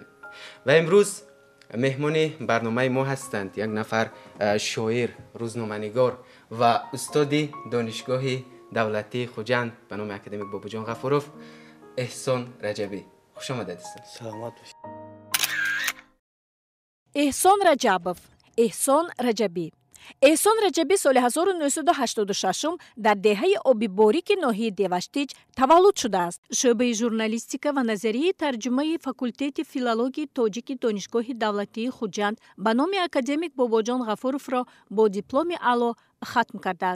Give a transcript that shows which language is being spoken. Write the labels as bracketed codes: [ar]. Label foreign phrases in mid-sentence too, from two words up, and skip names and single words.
[tg] Ва имрӯз меҳмони барномаи мо ҳастанд як нафар шоир, рӯзноманигор ва устоди донишгоҳи давлатии Хуҷанд ба номи академик Бобоҷон Ғафуров, Эҳсон Раҷабӣ. Хуш омадед. Саломат бошед. احسان رجبی соли 1986 дар деҳаи оби борики ноҳияи Деваштич таваллуд шудааст. шӯъбаи журналистика ва назарияи тарҷумаи факултети филологияи тоҷики донишгоҳи давлатии Хуҷанд ба номи академик Бобоҷон Ғафуровро бо дипломи аъло хатм кардааст.